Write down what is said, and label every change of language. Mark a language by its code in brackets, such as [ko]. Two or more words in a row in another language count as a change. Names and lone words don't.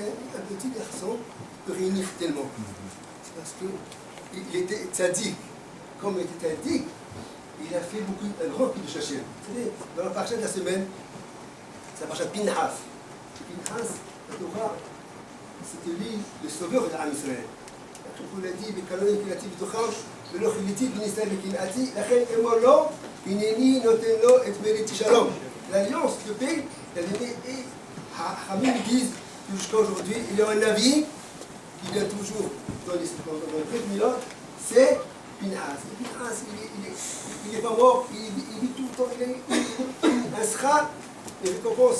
[fr] Un petit garçon peut réunir tellement. C'est parce qu'il était tzaddik. Comme il était tzaddik, il a fait beaucoup, un grand coup de Hachem. Vous savez, dans la parasha de la semaine, c'est la parasha de Pinhas. Pinhas, la Torah, c'était lui, le sauveur de l'âme Israël. On l'a dit, [he] בקנאו קנאתי בתוכם, ולא כליתי בני ישראל בקנאתי, לכן אמור לו, הנני נותן לו את בריתי שלום. [fr] L'alliance de paix, elle est née, et Hamim disent, jusqu'à aujourd'hui, il y a un avis qui vient toujours dans les [he] ברית מילות, [fr] c'est Pinhas. Pinhas, il n'est pas mort, il vit tout le temps, il est un sera, il récompense.